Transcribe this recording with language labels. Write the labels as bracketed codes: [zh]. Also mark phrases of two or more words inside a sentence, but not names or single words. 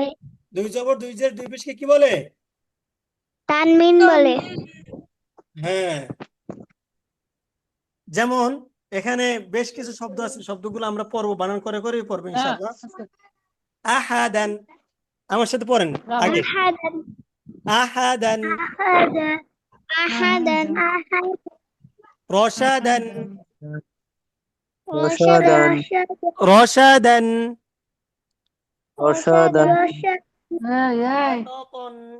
[bn] দুই জবর দুই জের দুই পেশকে কি বলে? তানবিন বলে। হ্যাঁ। যেমন এখানে বেশ কিছু শব্দ আছে, শব্দগুলো আমরা পড়বো, বানান করে করে পড়বো ইনশাআল্লাহ। আহাদান, আমার সাথে পড়েন আগে। আহাদান। আহাদান, আহাদান। আহাদান। রশাদান, রসাদান। রশাদান, রসাদান। শাতাতান,